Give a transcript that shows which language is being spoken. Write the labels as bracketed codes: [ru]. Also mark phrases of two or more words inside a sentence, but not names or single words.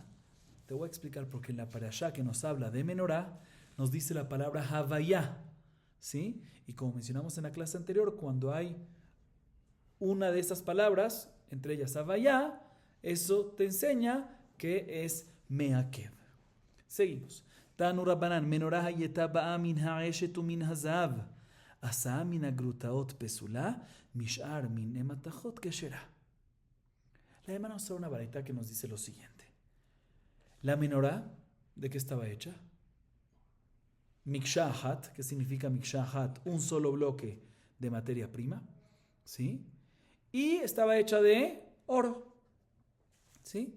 [es] Te voy a explicar porque en la parashá que nos habla de menorá, nos dice la palabra Havaya, ¿sí? Y como mencionamos en la clase anterior, cuando hay una de estas palabras, entre ellas Havaya, eso te enseña que es meakev. Seguimos. [he] תנו רבנן, מנורה היתה באה מן העשת ומן הזהב, עשאה מן הגרוטאות פסולה, משאר מיני מתכות כשרה. [es] La Gemara nos da una baraita que nos dice lo siguiente. La menorá, ¿de qué estaba hecha? Mikshahat, ¿qué significa mikshahat? Un solo bloque de materia prima, ¿sí? Y estaba hecha de oro, ¿sí?